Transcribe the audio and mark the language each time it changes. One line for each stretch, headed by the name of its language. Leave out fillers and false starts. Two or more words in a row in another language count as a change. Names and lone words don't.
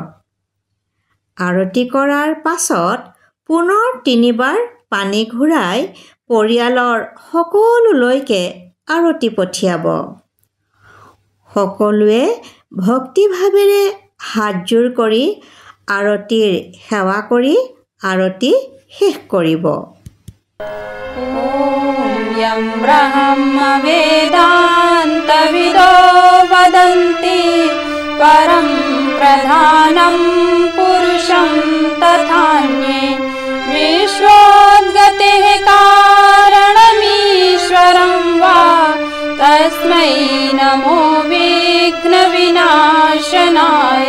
Assamese: আৰতি কৰাৰ পাছত পুনৰ 3 বাৰ পানী ঘূৰাই পৰিয়ালৰ সকলোলৈকে আৰতি পঠিয়াব। সকলোৱে ভক্তিভাৱেৰে হাতযোৰ কৰি আৰতিৰ সেৱা কৰি আৰতি শেষ কৰিব।
Sanskrit: यं ब्रह्मवेदान्तविदो वदन्ति परं प्रधानं पुरुषं तथान्ये विश्वोद्गतेः कारणमीश्वरं वा तस्मै नमो विघ्नविनाशनाय।